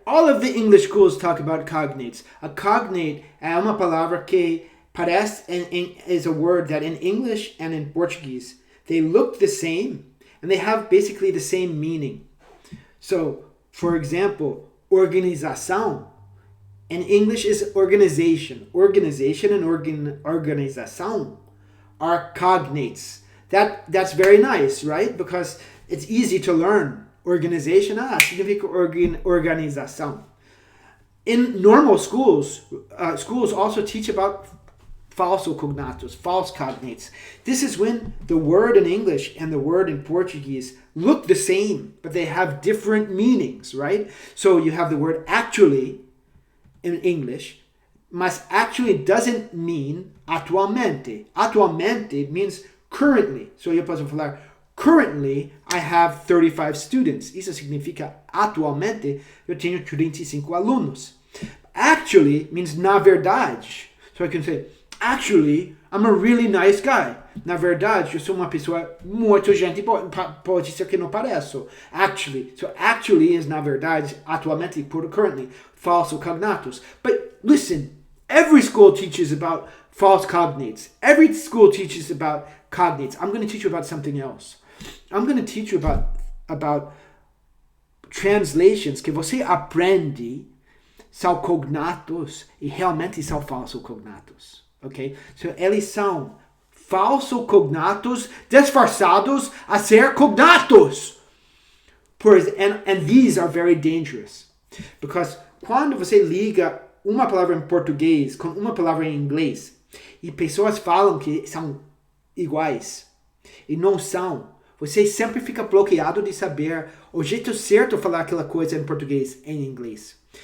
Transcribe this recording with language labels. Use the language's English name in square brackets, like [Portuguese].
[English] All of the English schools talk about cognates. A cognate [Portuguese] é uma palavra que parece [English] is a word that in English and in Portuguese, they look the same and they have basically the same meaning. So, for example, organização in English is organization. Organization and organização are cognates. That's very nice, right? Because it's easy to learn. [Portuguese] Organization, significa organização. [English] In normal schools, schools also teach about falsos cognatos, false cognates. This is when the word in English and the word in Portuguese look the same, but they have different meanings, right? So you have the word actually in English, mas actually doesn't mean atualmente. Atualmente means currently. So [Portuguese] eu posso falar, [English] currently I have 35 students. [Portuguese] Isso significa atualmente eu tenho 35 alunos. [English] Actually means na verdade. So I can say, actually, I'm a really nice guy. [Portuguese] Na verdade, eu sou uma pessoa muito gente boa. Pode ser que não pareça. Actually. So actually is na verdade, atualmente, por currently, falso cognatos. [English] But listen, every school teaches about false cognates. Every school teaches about cognates. I'm going to teach you about something else. I'm going to teach you about translations [Portuguese] que você aprende são cognatos e realmente são falsos cognatos. [English] Okay? [Portuguese] So eles são falsos cognatos disfarçados a ser cognatos. [English] And these are very dangerous. [Portuguese] Because quando você liga uma palavra em português com uma palavra em inglês e pessoas falam que são iguais e não são, você sempre fica bloqueado de saber o jeito certo de falar aquela coisa em português e em inglês.